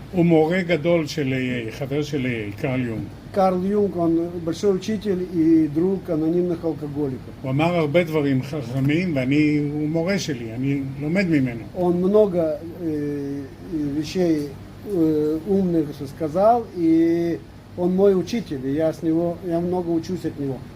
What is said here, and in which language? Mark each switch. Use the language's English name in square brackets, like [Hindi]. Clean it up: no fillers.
[Hebrew] הוא מורה גדול של AA, חבר של AA, קרל יונג. [Russian] Карл Юнг, он большой учитель и друг анонимных алкоголиков. [Hebrew] הוא אמר הרבה דברים חכמים, הוא מורה שלי, אני לומד ממנו. [Russian] Он много вещей умных сказал, и он мой учитель, и я много учусь от него.